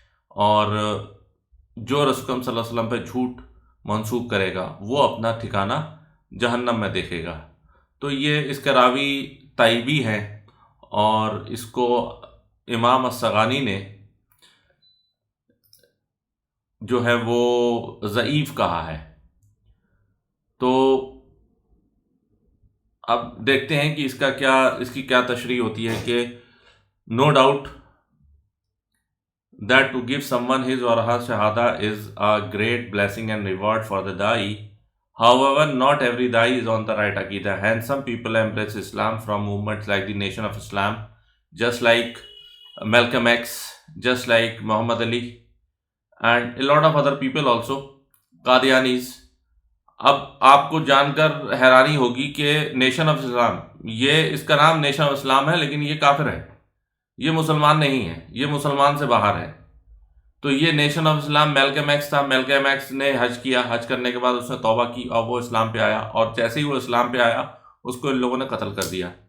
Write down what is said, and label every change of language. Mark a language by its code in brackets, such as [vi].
[ur] اور جو رسول اکرم صلی اللہ علیہ وسلم پہ جھوٹ منسوب کرے گا وہ اپنا ٹھکانہ جہنم میں دیکھے گا. تو یہ اس کا راوی تائیبی ہے، اور اس کو امام السغانی نے جو ہے وہ ضعیف کہا ہے. تو اب دیکھتے ہیں کہ اس کی کیا تشریح ہوتی ہے کہ [en] no doubt that to give someone his or her shahada is a great blessing and reward for the da'i. However, not every da'i is on the right aqidah. Hence, some people embrace Islam from movements like the Nation of Islam, just like Malcolm X, just like Muhammad Ali, and a lot of other people also, Qadianis. [ur] اب آپ کو جان کر حیرانی ہوگی کہ nation of اسلام، یہ اس کا نام نیشن آف اسلام ہے لیکن یہ کافر ہے، یہ مسلمان نہیں ہے، یہ مسلمان سے باہر ہے. تو یہ nation of Islam Malcolm x تھا. میلکم ایکس نے حج کیا، حج کرنے کے بعد اس نے توبہ کی اور وہ اسلام پہ آیا، اور جیسے ہی وہ اسلام پہ آیا اس کو ان لوگوں نے قتل کر دیا.